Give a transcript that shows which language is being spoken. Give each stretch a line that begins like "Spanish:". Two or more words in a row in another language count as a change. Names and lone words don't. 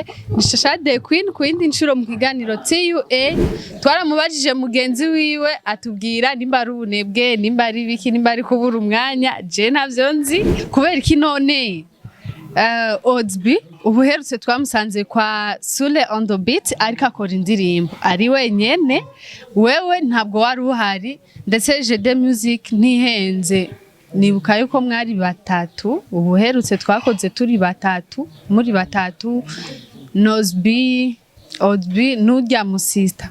Rundi: Nishashade Queen kuindi nshuro mu kiganiro TUA twaramubajije mugenzi wiwe atubwira nimba ari ubunebwe, nimba ari biki, nimba ari kubura umwanya. Je ntavyo nzi kubera iki none Odsby ubuherutse twamusanze kwa Sule
English: on the beat
Rundi: ariko akora indirimbo ari wenyene, wewe ntabwo wari uhari ndetse Gute music ntihenze. Nibuka yuko mwari batatu, ubuherutse twakoze turi batatu, muri batatu Nosby, Odsby n'urya musista.